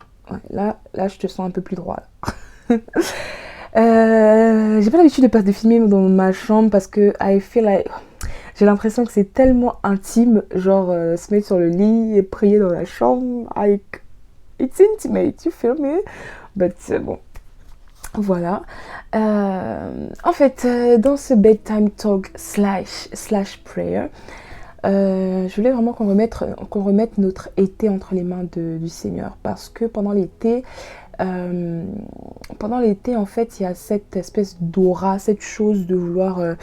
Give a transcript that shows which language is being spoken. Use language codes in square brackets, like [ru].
[fr] Ouais, là, je te sens un peu plus droit. J'ai pas l'habitude de filmer dans ma chambre parce que [en] I feel like... [fr] J'ai l'impression que c'est tellement intime, genre se mettre sur le lit et prier dans la chambre. [en] Like, it's intimate, you feel me? [fr] But bon, voilà. En fait, dans ce [en] bedtime talk slash prayer, [fr] je voulais vraiment qu'on remette notre été entre les mains du Seigneur. Parce que pendant l'été, en fait, il y a cette espèce d'aura, cette chose de vouloir...